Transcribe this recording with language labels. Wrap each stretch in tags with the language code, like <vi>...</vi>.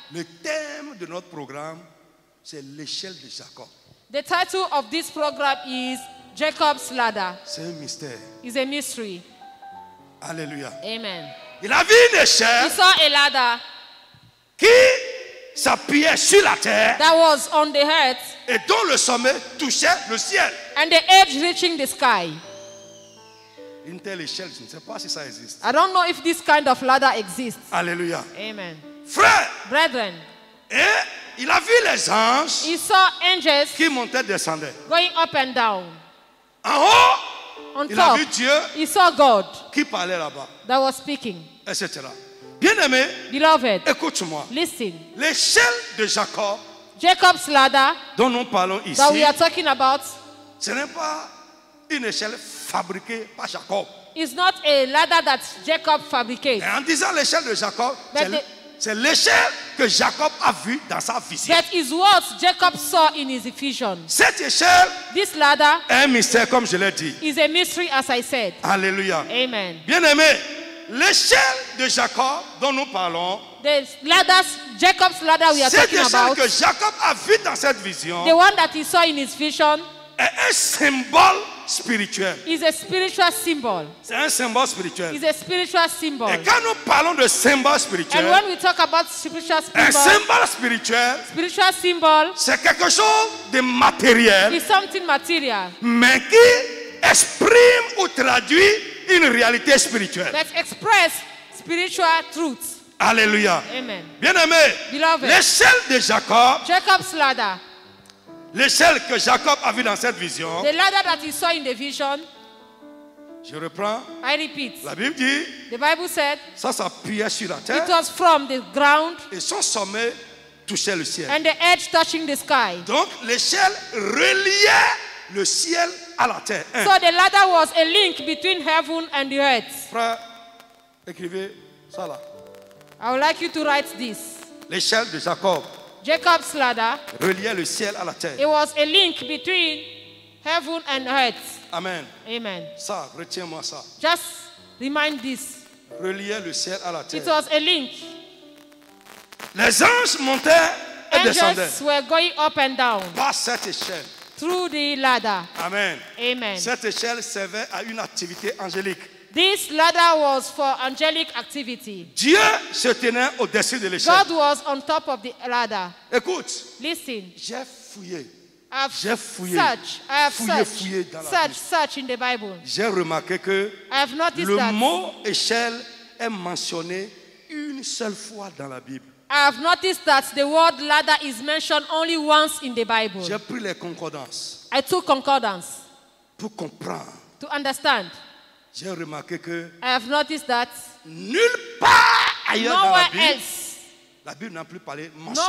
<fr>Le thème de notre programme, c'est l'échelle de Jacob.</fr> <en>The title of this program is Jacob's Ladder.</en> <fr>C'est un mystère.</fr> <en>It's a mystery.</en> <fr>Alléluia.</fr> <en>Amen.</en> <fr>Il a vu une</fr> <en>He</en> <fr>échelle</fr> <en>saw a ladder</en> <fr>qui s'appuyait sur la terre</fr> <en>that was on the earth</en> <fr>et dont le sommet touchait le ciel.</fr> <en>and the edge reaching the sky.</en> <fr>Une telle échelle, je ne sais pas si ça existe.</fr> <en>I don't know if this kind of ladder exists.</en> <fr>Alléluia.</fr> <en>Amen.</en> <fr>Frère,</fr> <en>Brethren,</en> <fr>et il a vu les anges</fr> <en>he saw angels</en> <fr>qui montaient et descendaient.</fr> <en>going up and down.</en> <fr>En haut,</fr> <en>On</en> <fr>il a</fr> <en>top,</en> <fr>vu Dieu</fr> <en>he saw God</en> <fr>qui parlait là-bas,</fr> <en>that was speaking.</en> <fr>etc. Bien-aimé,</fr> <en>Beloved,</en> <fr>écoute-moi.</fr> <en>listen.</en> <fr>L'échelle de Jacob</fr> <en>Jacob's ladder</en> <fr>dont nous parlons ici,</fr> <en>that we are talking about</en> <fr>ce n'est pas une échelle fabriquée par Jacob.</fr> <en>is not a ladder that Jacob fabricated,</en> <fr>Et en disant l'échelle de Jacob,</fr> <en>But</en> <fr>c'est l'échelle que Jacob a vue dans sa vision.</fr> <en>that is what Jacob saw in his vision.</en> <fr>Cette échelle</fr> <en>This ladder</en> <fr>est un mystère, comme je l'ai dit.</fr> <en>is a mystery, as I said.</en> <fr>Alléluia.</fr> <en>Amen.</en> <fr>Bien-aimé, l'échelle de Jacob dont nous parlons,</fr> <en>The ladders, Jacob's ladder we are</en> <fr>cette</fr> <en>talking</en> <fr>échelle</fr> <en>about,</en> <fr>que Jacob a vue dans cette vision,</fr> <en>the one that he saw in his vision,</en> <fr>est un symbole spirituel.</fr> <en>is a spiritual symbol.</en> <fr>C'est un symbole spirituel.</fr> <en>Is a spiritual symbol.</en> <fr>Et quand nous parlons de symbole</fr> <en>And</en> <fr>spirituel,</fr> <en>when we talk about spiritual</en> <fr>un</fr> <en>symbol,</en> <fr>symbole spirituel,</fr> <en>symbol</en> <fr>c'est quelque chose de matériel,</fr> <en>is something material</en> <fr>mais qui exprime ou traduit une réalité spirituelle.</fr> <en>that express spiritual truths.</en> <fr>Alléluia.</fr> <en>Amen.</en> <fr>Bien-aimé,</fr> <en>Beloved,</en> <fr>l'échelle de Jacob,</fr> <en>Jacob's ladder,</en> <fr>l'échelle que Jacob a vue dans cette vision,</fr> <en>the ladder that he saw in the vision,</en> <fr>je reprends,</fr> <en>I repeat,</en> <fr>la Bible dit,</fr> <en>the Bible said</en> <fr>ça s'appuyait sur la</fr> <en>it</en> <fr>terre</fr> <en>was from the ground</en> <fr>et son sommet touchait le ciel.</fr> <en>and the edge touching the sky.</en> <fr>Donc l'échelle reliait le ciel à la terre. Un.</fr> <en>So the ladder was a link between heaven and the earth.</en> <fr>Frère, écrivez ça là.</fr> <en>I would like you to write this.</en> <fr>L'échelle de Jacob</fr> <en>Jacob's ladder,</en> <fr>reliait le ciel à la terre.</fr> <en>it was a link between heaven and earth.</en> <fr>Amen.</fr> <en>Amen.</en> <fr>Ça, retiens-moi ça.</fr> <en>Just remind this.</en> <fr>Reliait le ciel à la</fr> <en>It</en> <fr>terre.</fr> <en>was a link.</en> <fr>Les anges montaient et descendaient</fr> <en>Angels were going up and down</en> <fr>par cette échelle.</fr> <en>through the ladder.</en> <fr>Amen.</fr> <en>Amen.</en> <fr>Cette échelle servait à une activité angélique.</fr> <en>This ladder was for angelic activity.</en> <fr>Dieu se tenait au-dessus de l'échelle.</fr> <en>God was on top of the ladder.</en> <fr>Écoute,</fr> <en>Listen,</en> <fr>j'ai fouillé.</fr> <en>I've</en> <fr>J'ai fouillé.</fr> <en>searched, I have</en> <fr>Fouillé dans la Bible.</fr> <en>searched in the Bible.</en> <fr>J'ai remarqué que</fr> <en>I have noticed</en> <fr>le</fr> <en>that.</en> <fr>mot échelle est mentionné une seule fois dans la Bible.</fr> <en>I have noticed that the word ladder is mentioned only once in the Bible.</en> <fr>J'ai pris les concordances</fr> <en>I took concordance</en> <fr>pour comprendre.</fr> <en>to understand.</en> <fr>J'ai remarqué que</fr> <en>I have noticed that</en> <fr>nulle part ailleurs dans la</fr> <en>nowhere</en> <fr>Bible,</fr> <en>else,</en> <fr>la Bible n'a plus parlé mentionné</fr>